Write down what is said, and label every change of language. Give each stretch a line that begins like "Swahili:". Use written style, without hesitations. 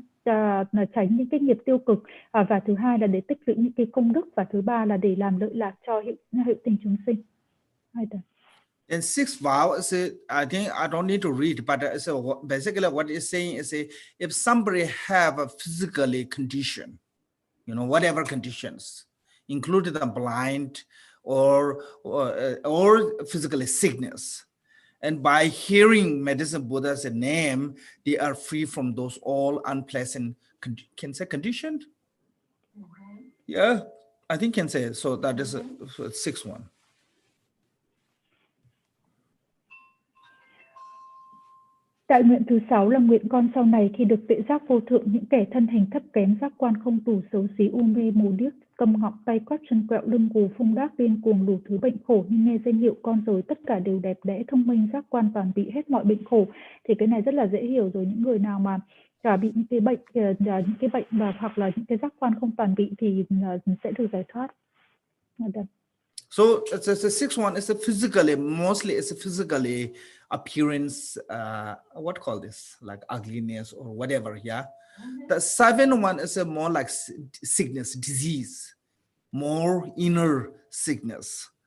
Vietnamese: tránh những cái nghiệp tiêu cực, và thứ hai là để tích lũy những cái công đức, và thứ ba là để làm lợi lạc cho hữu tình chúng sinh.
English: And sixth vow is I think I don't need to read, but basically what it's saying is if somebody have a physically condition, whatever conditions, including the blind or physically sickness, and by hearing Medicine Buddha's name, they are free from those all unpleasant, can say conditioned? Yeah, I think can say, so that is a sixth one.
Vietnamese: Đại nguyện thứ 6 là nguyện con sau này khi được tuệ giác vô thượng, những kẻ thân hình thấp kém, giác quan không tủ, xấu xí, u mê, mù điếc, câm ngọng, tay quắt, chân quẹo, lưng gù, phung đác, điên cuồng, đủ thứ bệnh khổ, nhưng nghe danh hiệu con rồi tất cả đều đẹp đẽ, thông minh, giác quan toàn bị hết mọi bệnh khổ. Thì cái này rất là dễ hiểu rồi. Những người nào mà bị những cái bệnh và hoặc là những cái giác quan không toàn bị thì sẽ được giải thoát.
English: So the sixth one is physically, mostly it's physically appearance, what call this, like ugliness or whatever, yeah. The seventh one is more like sickness, disease, more inner sickness.